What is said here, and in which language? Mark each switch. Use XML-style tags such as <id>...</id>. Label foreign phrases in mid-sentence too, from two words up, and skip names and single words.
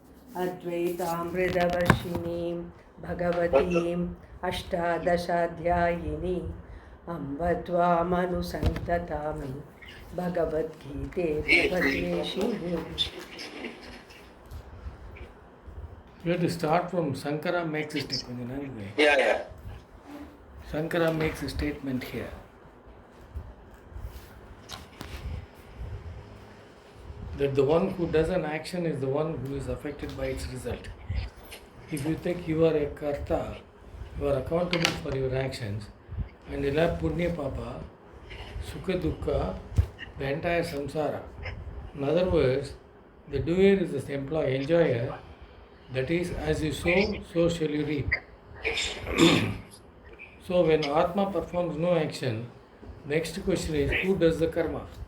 <sa>अद्वैतामृतवर्षिणीं भगवतीम् अष्टादशाध्यायिनी अम्ब त्वामनुसन्ततामि भगवद्गीते भगवद्वेषिणी.</sa> <en>You have to start from Sankara makes a statement. Yeah. Sankara makes a statement here. That the one who does an action is the one who is affected by its result. If you think you are a karta, you are accountable for your actions, and you'll have</en> <sa>punya papa, sukha dukkha,</sa> <en>the entire samsara. In other words, the doer is the employee, enjoyer. That is, as you sow, so shall you reap. So when Atma performs no action, next question is, who does the karma?</en>